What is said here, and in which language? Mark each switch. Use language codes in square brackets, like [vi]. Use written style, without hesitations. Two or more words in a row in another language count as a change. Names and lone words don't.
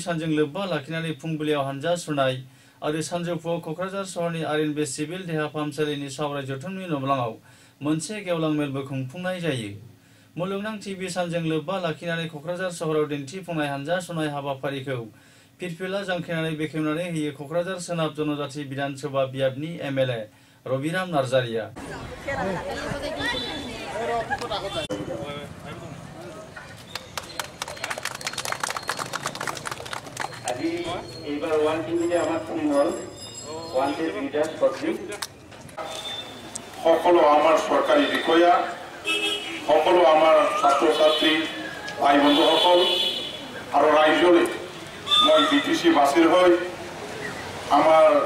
[brx] सानजों लोब्बा लाखिनानै फुंबिलियाव हानजा सुनाय आरो सानजौफुआव कक्राझार सहरनि आरएनबी सिभिल देहा फाहामसालिनि सावराय जथुमनि नब्लाङाव मोनसे गेवलां मेलबो खुंफुंनाय जायो मुलुगनां टीबी सानजों लोब्बा लाखिनानै कक्राझार सहराव दिन्थिफुंनाय हानजा सुनाय हाबाफारिखौ फिरफिला जांख्रिनानै बेखेवनानै होयो कक्राझार सोनाब जनजाति विधानसभा बियाबनि एमएलए रबिराम नार्जारिया [as] আজি এইবাৰ ওৱান টিভিতে আমাৰ ফোন হ'ল ওৱান টিভি [en] leaders public [as] সকলো আমাৰ চৰকাৰী বিষয়া সকলো আমাৰ ছাত্ৰ ছাত্ৰী ভাই বন্ধুসকল আৰু ৰাইজলৈ মই বিটিসি বাসীৰ হৈ আমাৰ